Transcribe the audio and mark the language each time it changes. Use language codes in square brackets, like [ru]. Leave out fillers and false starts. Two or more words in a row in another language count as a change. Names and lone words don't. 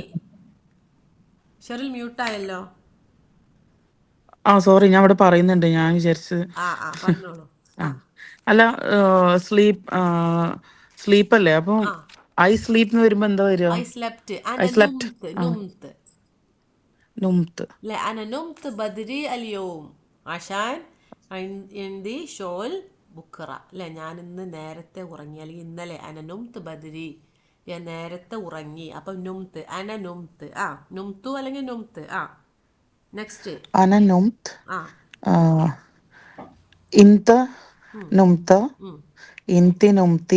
[ml] ഷെറിൽ മ്യൂട്ടായല്ലോ. സോറി, ഞാൻ ഇവിടെ പറയുന്നുണ്ട്. ഞാൻ വിചാരിച്ചത് പറഞ്ഞോളൂ. അല്ല, സ്ലീപ്പ് അല്ലേ? അപ്പം [en] I sleep [ml] എന്ന് വരുമ്പോ എന്താ വരിക? [en] I slept. ഐ [ar] അന [en] സ്ലെപ്റ്റ്. [ar] نمت. نمت. നുംത്ത്. لا أنا نمت بدري اليوم عشان عندي شغل بكرة. [ml] لا ഞാൻ ഇന്ന് നേരത്തെ ഉറങ്ങി. അല്ലെങ്കിൽ ഇന്നലെ. [ar] أنا نمت بدري, [ml] ഞാൻ നേരത്തെ ഉറങ്ങി. [ar] അപ്പം نمت، أنا نمت. نمتُ അല്ലെങ്കിൽ നുംത്. നെക്സ്റ്റ്. أنا نمت. ആ أنت نمت. أنتِ نمتِ.